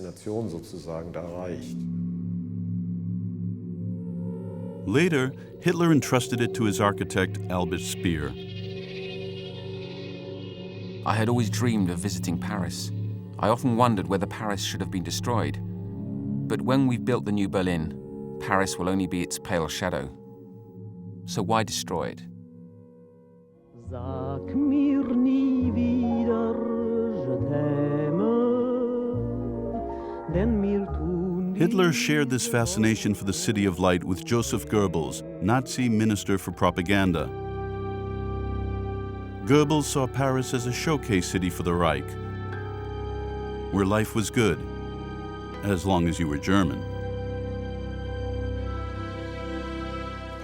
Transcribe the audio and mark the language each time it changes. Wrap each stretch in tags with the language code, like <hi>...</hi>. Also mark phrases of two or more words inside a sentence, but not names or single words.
<en>Later, Hitler entrusted it to his architect, Albert Speer. I had always dreamed of visiting Paris. I often wondered whether Paris should have been destroyed. But when we've built the new Berlin, Paris will only be its pale shadow. So why destroy it?</en> <de>Sag mir nie wieder,</de> <fr>je t'aime,</fr> <de>denn mir</de> <en>Hitler shared this fascination for the City of Light with Joseph Goebbels, Nazi Minister for Propaganda. Goebbels saw Paris as a showcase city for the Reich, where life was good, as long as you were German.</en>